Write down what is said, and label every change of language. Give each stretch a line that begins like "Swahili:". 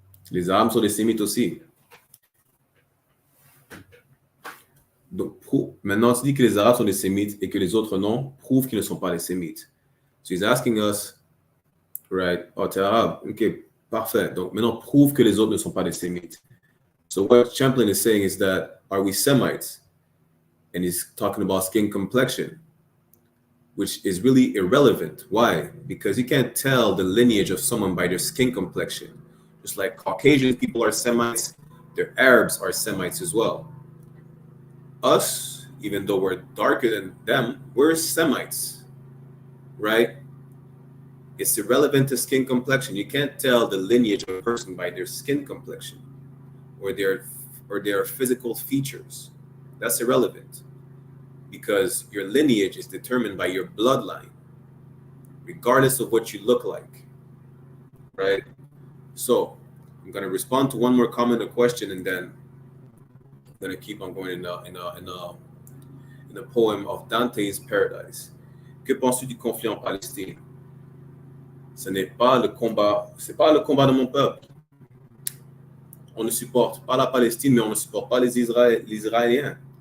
French: Les Arabes sont des Sémites aussi. Donc, maintenant, tu dis que les Arabes sont des Sémites et que les autres non, prouve qu'ils ne sont pas des Sémites.
English: So he's asking us, right, oh,
French: t'es arabe, ok, parfait. Donc, maintenant, prouve que les autres ne sont pas des Sémites.
English: So what Champlain is saying is that, are we Semites? And he's talking about skin complexion, which is really irrelevant. Why? Because you can't tell the lineage of someone by their skin complexion. Just like Caucasian people are Semites, their Arabs are Semites as well. Us, even though we're darker than them, we're Semites, right? It's irrelevant to skin complexion. You can't tell the lineage of a person by their skin complexion or their physical features. That's irrelevant because your lineage is determined by your bloodline, regardless of what you look like, right? So I'm going to respond to one more comment or question, and then I'm going to keep on going in the poem of Dante's Paradise.
French: Que penses-tu du conflit en Palestine? Ce n'est pas le combat, c'est pas le combat de mon peuple. On ne supporte pas la Palestine, mais on ne supporte pas les Israéliens.